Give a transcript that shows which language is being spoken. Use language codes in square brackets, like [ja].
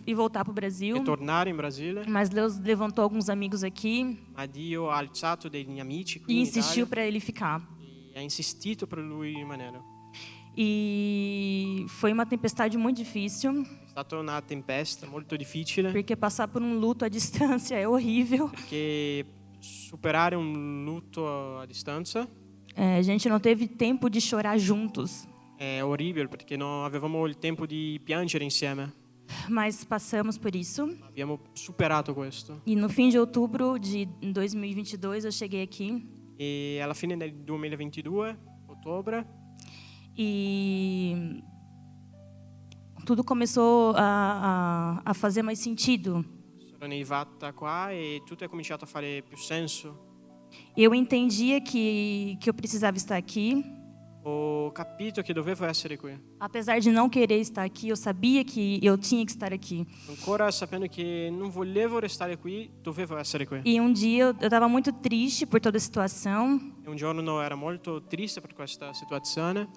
[pt] e voltar para o Brasil. [it] e tornare in Brasile, [pt] Mas Deus levantou alguns amigos aqui [it] ma Dio ha alzato degli amici qui [pt] e [it] in [pt] insistiu [it] Italia [pt] para ele ficar. [it] e ha insistito per lui rimanere. [pt] E foi uma tempestade muito difícil, [it] È stata una tempesta molto difficile [pt] porque passar por um luto à distância é horrível. [it] perché superare un lutto a distanza [pt] A gente não teve tempo de chorar juntos, [it] è orribile perché non avevamo il tempo di piangere insieme. [pt] mas passamos por isso. [it] Abbiamo superato questo [pt] E no fim de outubro de 2022 eu cheguei aqui [it] e alla fine del 2022, ottobre, [pt] e tudo começou a fazer mais sentido. [it] sono arrivata qua e tutto è cominciato a fare più senso. [pt] Eu entendia que eu precisava estar aqui. [it] Ho capito che dovevo essere qui, [pt] Apesar de não querer estar aqui, eu sabia que eu tinha que estar aqui. [it] ancora sapendo che non volevo restare qui, dovevo essere qui. [pt] E um dia eu estava muito triste por toda a situação, [it] E un giorno ero molto triste per questa situazione,